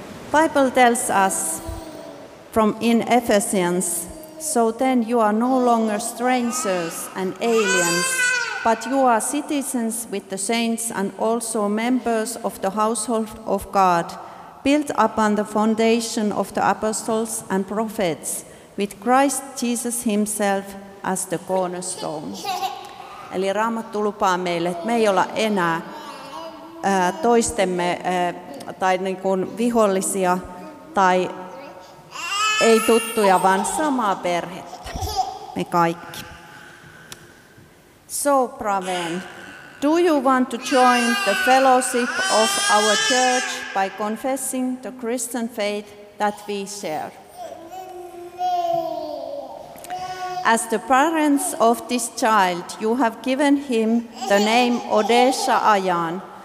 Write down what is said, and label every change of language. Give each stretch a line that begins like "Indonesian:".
English: Bible tells us from in Ephesians, so then you are no longer strangers and aliens, but you are citizens with the saints and also members of the household of God, built upon the foundation of the apostles and prophets, with Christ Jesus himself as the cornerstone.
Finnish: Eli Raamattu lupaa meille, että me ei olla enää toistemme tai niin kuin vihollisia tai ei tuttuja, vaan samaa perhettä, me kaikki.
English: So, Praven, do you want to join the fellowship of our church by confessing the Christian faith that we share? As the parents of this child, you have given him the name Odesha Ajan.